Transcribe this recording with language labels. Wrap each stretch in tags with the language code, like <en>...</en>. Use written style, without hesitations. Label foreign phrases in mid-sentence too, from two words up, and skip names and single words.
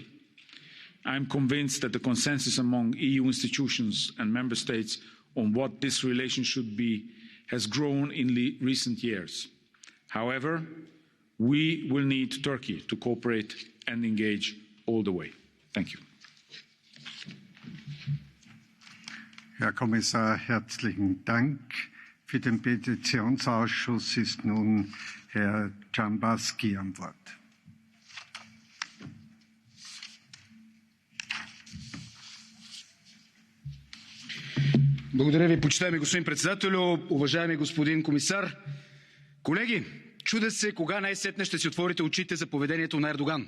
<en>I am convinced that the consensus among EU institutions and member states on what this relation should be has grown in recent years. However, we will need Turkey to cooperate and engage all the way. Thank you.</en> <de>Herr Kommissar, herzlichen Dank. Für den Petitionsausschuss ist nun Herr Dzhambazki am Wort.</de> <bg>Благодаря ви, почитаеми господин председателю, уважаеми господин комисар. Колеги, чудя се кога най-сетне ще си отворите очите за поведението на Ердоган.</bg>